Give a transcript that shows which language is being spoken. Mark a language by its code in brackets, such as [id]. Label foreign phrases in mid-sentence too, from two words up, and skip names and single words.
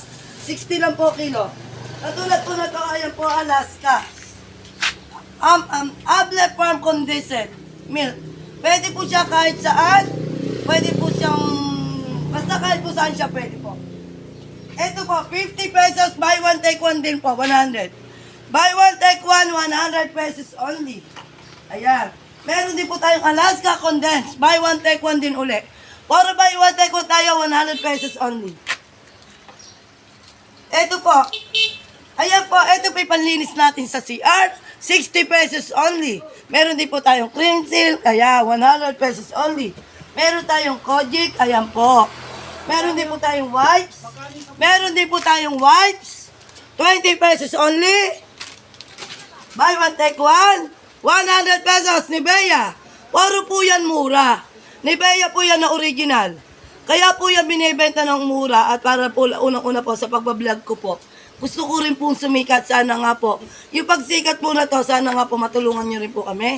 [tl] 60 lang po kilo. Katulad po na to, ayan po, Alaska. Able Farm Condensed Milk. Pwede po siya kahit saan. Pwede po siyang, basta kahit po saan siya pwede po. Ito po, 50 pesos, [en] buy one, take one [tl] din po, 100. [en] Buy one, take one, 100 pesos only. [tl] Ayan. Meron din po tayong Alaska Condensed. [en] Buy one, take one [tl] din uli. Puro [en] buy one, take one [tl] tayo, [en] 100 pesos only. [tl] Ito po. Ayan po, ito po yung panlinis natin sa CR. [en] 60 pesos only. [tl] Meron din po tayong cream seal, kaya [en] 100 pesos only. [tl] Meron tayong Kojic, ayan po. Meron din po tayong wipes. Meron din po tayong wipes. [en] 20 pesos only. Buy one, take one. [tl] 100 pesos, Nivea. Puro po yan mura. Nivea po yan na original. Kaya po yan binibenta ng mura at para po unang-una po sa pagbablog ko po. Gusto ko rin pong sumikat, sana nga po. Yung pagsikat po na to, sana nga po matulungan nyo rin po kami.